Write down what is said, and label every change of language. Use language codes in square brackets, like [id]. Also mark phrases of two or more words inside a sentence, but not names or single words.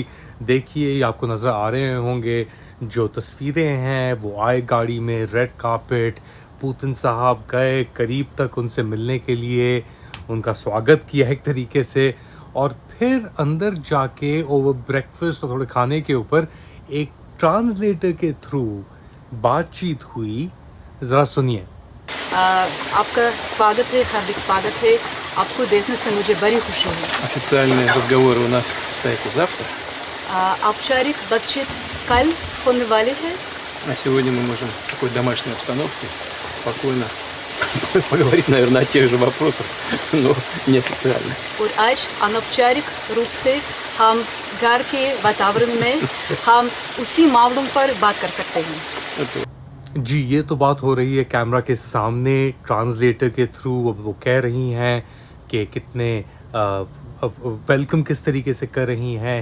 [hi] देखिए, ये आपको नज़र आ रहे होंगे जो तस्वीरें हैं, वो आए गाड़ी में, रेड कार्पेट, पुतिन साहब गए करीब तक उनसे मिलने के लिए, उनका स्वागत किया एक तरीके से, और फिर अंदर जाके [en] over breakfast [hi] और थोड़े खाने के ऊपर एक ट्रांसलेटर के थ्रू बातचीत हुई। ज़रा सुनिए। आपका स्वागत है, हार्दिक स्वागत है। आपको देखने से मुझे बड़ी खुशी हुई। [ru] Официальные разговоры у нас состоятся завтра. [hi] औपचारिक बातचीत कल होने वाली है। [ru] А сегодня мы можем в такой домашней обстановке спокойно поговорить, наверное, о тех же вопросах, но неофициально. [hi] और आज अनौपचारिक रूप से हम घर के वातावरण में हम उसी मामलों पर बात कर सकते हैं। [ru] Это [hi] जी, ये तो बात हो रही है कैमरा के सामने, ट्रांसलेटर के थ्रू वो कह रही हैं कि कितने वेलकम किस तरीके से कर रही हैं।